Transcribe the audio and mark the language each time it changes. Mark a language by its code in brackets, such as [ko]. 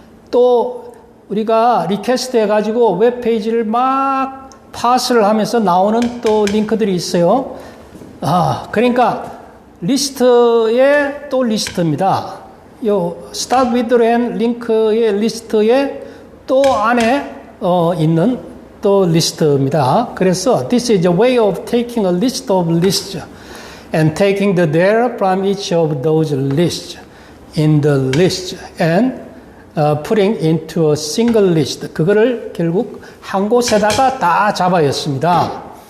[ko] 또 우리가 리퀘스트 해가지고 웹페이지를 막 파스를 하면서 나오는 또 링크들이 있어요. 그러니까 리스트의 또 리스트입니다. 요 start with라는 링크의 리스트에 또 안에 있는 또 리스트입니다. 그래서 [en] this is a way of taking a list of lists and taking the data from each of those lists in the list and putting into a single list. [ko] 그거를 결국 한 곳에다가 다 잡아였습니다.